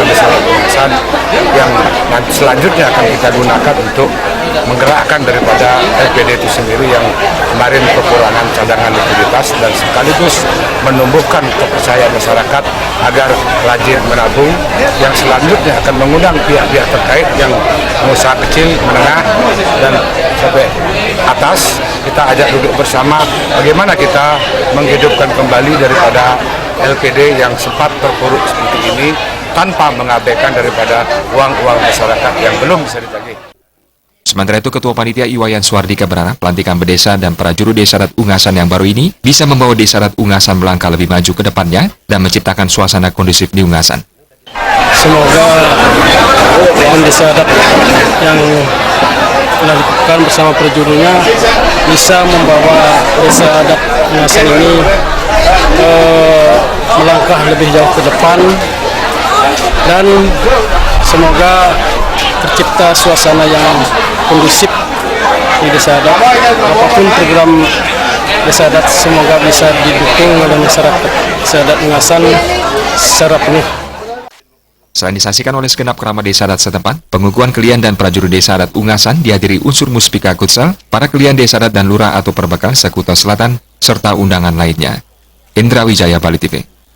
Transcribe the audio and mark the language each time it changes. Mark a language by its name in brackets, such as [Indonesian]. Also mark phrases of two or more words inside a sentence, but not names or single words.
[Indonesian] masyarakat Ungasan yang nanti selanjutnya akan kita gunakan untuk menggerakkan daripada LPD itu sendiri yang kemarin kekurangan cadangan likuiditas dan sekaligus menumbuhkan kepercayaan masyarakat agar rajin menabung yang selanjutnya akan mengundang pihak-pihak terkait yang pengusaha kecil, menengah dan sampai atas. Kita ajak duduk bersama bagaimana kita menghidupkan kembali daripada LPD yang sempat terpuruk seperti ini tanpa mengabaikan daripada uang-uang masyarakat yang belum bisa ditagih. Sementara itu, Ketua Panitia Iwayan Suardika berharap pelantikan Bendesa dan prajuru Desa Adat Ungasan yang baru ini bisa membawa Desa Adat Ungasan melangkah lebih maju ke depannya dan menciptakan suasana kondusif di Ungasan. Semoga Bendesa Adat yang dilakukan bersama prajurunya bisa membawa Desa Adat Ungasan ini melangkah lebih jauh ke depan dan semoga tercipta suasana yang kondusif di Desa Adat. Apapun program Desa Adat semoga bisa didukung oleh masyarakat Desa Adat Ungasan secara penuh. Selain disaksikan oleh segenap kerabat Desa Adat setempat, pengukuhan Kelian dan prajuru Desa Adat Ungasan dihadiri unsur Muspika Kutsal, para Kelian Desa Adat dan Lurah atau Perbekal Sekuta Selatan, serta undangan lainnya. Indra Wijaya, Bali TV.